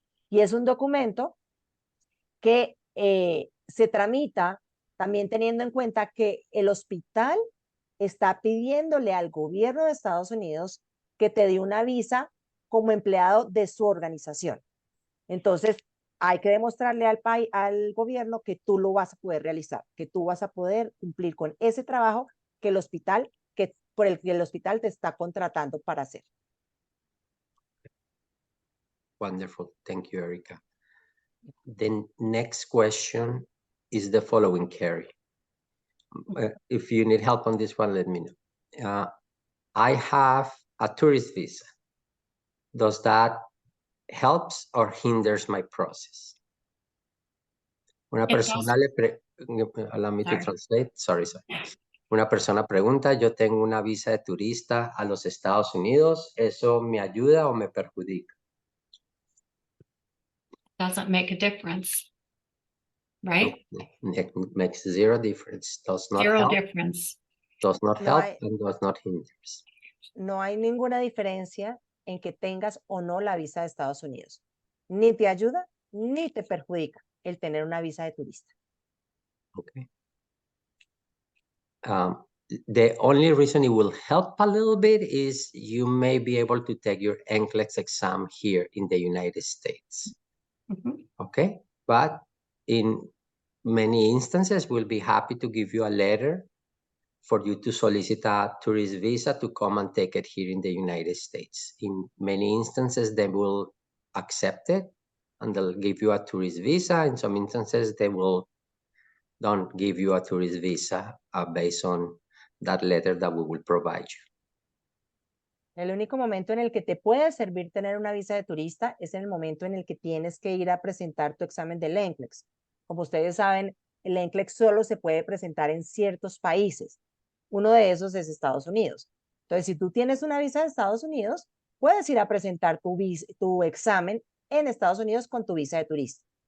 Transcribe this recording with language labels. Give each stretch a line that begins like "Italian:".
Spanish: Y es un documento que se tramita también teniendo en cuenta que el hospital está pidiéndole al gobierno de Estados Unidos que te dé una visa como empleado de su organización. Entonces, hay que demostrarle al gobierno que tú lo vas a poder realizar, que tú vas a poder cumplir con ese trabajo que por el que el hospital te está contratando para hacer.
English: Wonderful. Thank you, Erica. The next question is the following, Carrie. If you need help on this one, let me know. I have a tourist visa. Does that helps or hinders my process?
Spanish: Una persona
English: allow me to translate. Sorry.
Spanish: Una persona pregunta, yo tengo una visa de turista a los Estados Unidos, ¿eso me ayuda o me perjudica?
English: Doesn't make a difference. Right? It makes zero difference. Does not Zero help. difference. Does not help and does not hinder.
Spanish: No hay ninguna diferencia en que tengas o no la visa de Estados Unidos. Ni te ayuda ni te perjudica el tener una visa de turista. Okay.
English: The only reason it will help a little bit is you may be able to take your NCLEX exam here in the United States. Mm-hmm. Okay, but in many instances, we'll be happy to give you a letter for you to solicit a tourist visa to come and take it here in the United States. In many instances, they will accept it and they'll give you a tourist visa. In some instances, they don't give you a tourist visa based on that letter that we will provide you.
Spanish: El único momento en el que te puede servir tener una visa de turista es en el momento en el que tienes que ir a presentar tu examen del NCLEX. Como ustedes saben, el NCLEX solo se puede presentar en ciertos países. Uno de esos es Estados Unidos. Entonces, si tú tienes una visa de Estados Unidos, puedes ir a presentar tu examen en Estados Unidos con tu visa de turista.